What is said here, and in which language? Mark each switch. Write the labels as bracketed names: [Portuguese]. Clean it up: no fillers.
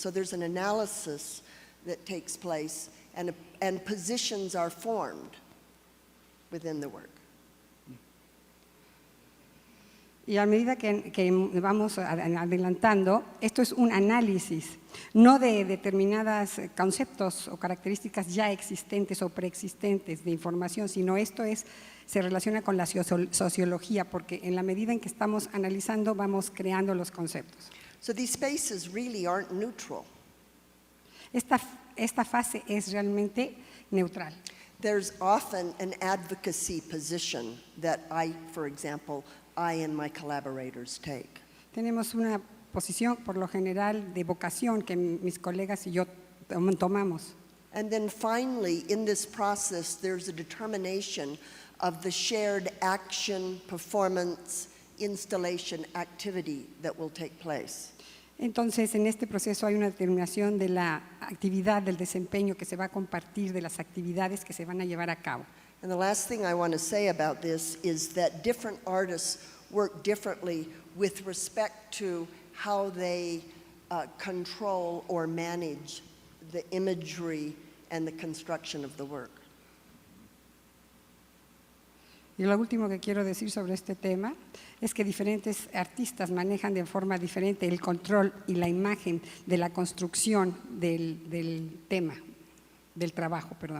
[English] So there's an analysis that takes place, and positions are formed within the work. [Spanish] Y a medida que vamos adelantando, esto es un análisis, no de determinados conceptos o características ya existentes o preexistentes de información, sino se relaciona con la sociología, porque en la medida en que estamos analizando vamos creando los conceptos. [English] So these spaces really aren't neutral. [Spanish] Esta fase es realmente neutral. [English] There's often an advocacy position that for example, I and my collaborators take. [Spanish] Tenemos una posición, por lo general, de vocación que mis colegas y yo tomamos. [English] And then finally, in this process, there's a determination of the shared action, performance, installation, activity that will take place. [Spanish] Entonces, en este proceso hay una determinación de la actividad, del desempeño que se va a compartir, de las actividades que se van a llevar a cabo. [English] And the last thing I want to say about this is that different artists work differently with respect to how they control or manage the imagery and the construction of the work. [Spanish] Y lo último que quiero decir sobre este tema es que diferentes artistas manejan de forma diferente el control y la imagen de la construcción del tema, del trabajo.